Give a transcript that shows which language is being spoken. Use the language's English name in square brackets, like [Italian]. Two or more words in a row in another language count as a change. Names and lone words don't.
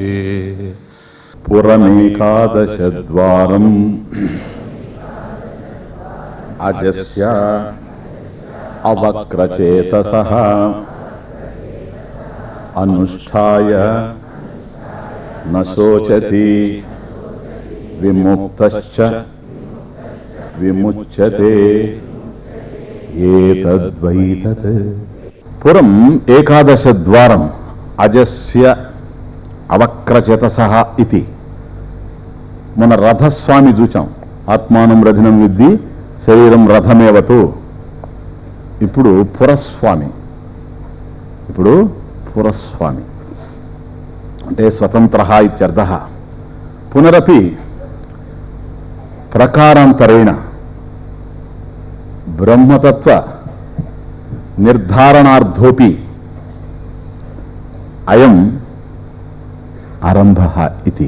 [Sanskrit] पुरमेकादशद्वारम् अजस्य अवक्रचेतसः अनुष्ठाय न शोचति विमुक्तश्च विमुच्यते एतद्वैतत्। पुरम एकादश द्वारम अजस्य అవక్రచేతసః इति। [Telugu] మన రథస్వామి చూచాం, [Sanskrit] ఆత్మానం రథినం విద్ధి శరీరం రథమేవతు. [Telugu] ఇప్పుడు పురస్వామి, అంటే [Sanskrit] స్వతంత్ర ఇత్యర్థః. పునరపి ప్రకారాంతరేణ బ్రహ్మతత్వ నిర్ధారణార్థోపి అయం ఆరంభః ఇతి.